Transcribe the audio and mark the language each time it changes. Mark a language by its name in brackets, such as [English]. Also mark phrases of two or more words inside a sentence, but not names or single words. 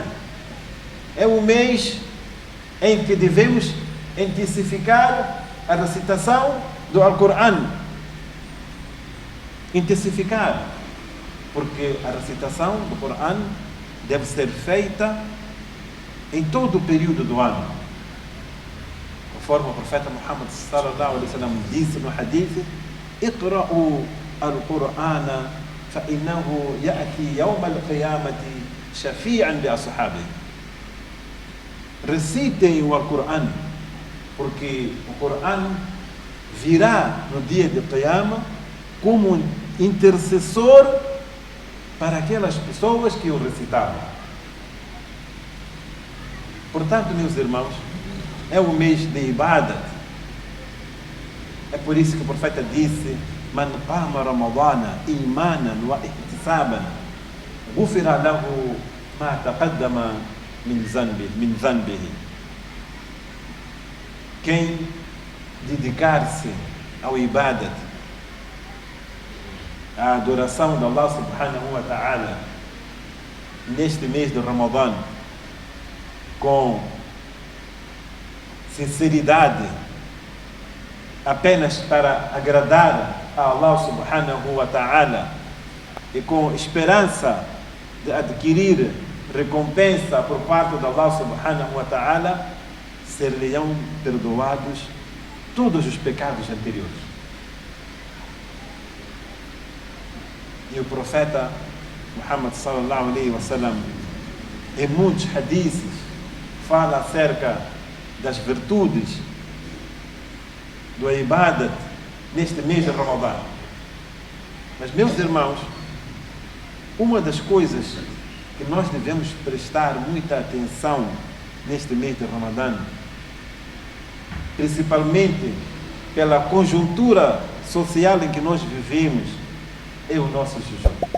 [Portuguese] É um mês em que devemos intensificar a recitação do Alcorão. Intensificar, porque a recitação do Corão deve ser feita em todo o período do ano. Conforme o profeta Muhammad [Arabic] صلى الله عليه وسلم [Portuguese] disse no hadith: [Arabic] "اقرؤوا القرآن فإنه يأتي يوم القيامة شفيعا لأصحابه." [Portuguese] Recitem o Alcorão, porque o Corão virá no dia de Qiyamah como um intercessor para aquelas pessoas que o recitavam. Portanto, meus irmãos, é o mês de Ibadat. É por isso que o profeta disse: [Arabic] "من قام رمضان إيمانا واحتسابا غفر له ما تقدم من ذنبه." [Portuguese] Quem dedicar-se ao Ibadat, a adoração de [Arabic] الله سبحانه وتعالى, [Portuguese] neste mês de Ramadã, com sinceridade, apenas para agradar a [Arabic] الله سبحانه وتعالى [Portuguese] e com esperança de adquirir recompensa por parte de [Arabic] الله سبحانه وتعالى, [Portuguese] ser-lhe-ão perdoados todos os pecados anteriores. E o profeta Muhammad [Arabic] صلى الله عليه وسلم, [Portuguese] em muitos hadiths, fala acerca das virtudes do Ibadat neste mês de Ramadã. Mas, meus irmãos, uma das coisas que nós devemos prestar muita atenção neste mês de Ramadã, principalmente pela conjuntura social em que nós vivemos, é o nosso jejum.